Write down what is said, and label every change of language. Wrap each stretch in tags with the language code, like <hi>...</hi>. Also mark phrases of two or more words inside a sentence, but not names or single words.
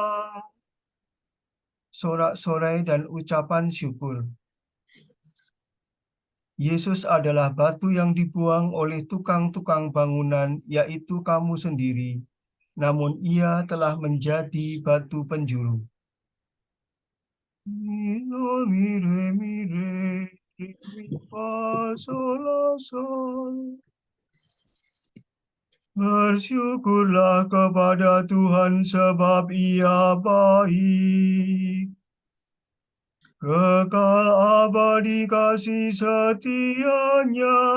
<id>Sorak-sorai dan ucapan syukur. Yesus adalah batu yang dibuang oleh tukang-tukang bangunan, yaitu kamu sendiri. Namun ia telah menjadi batu penjuru. Mire, mire, mire, mi, fa, sol, la, sol. Bersyukurlah kepada Tuhan sebab Ia baik. Kekal abadi kasih setianya.</id>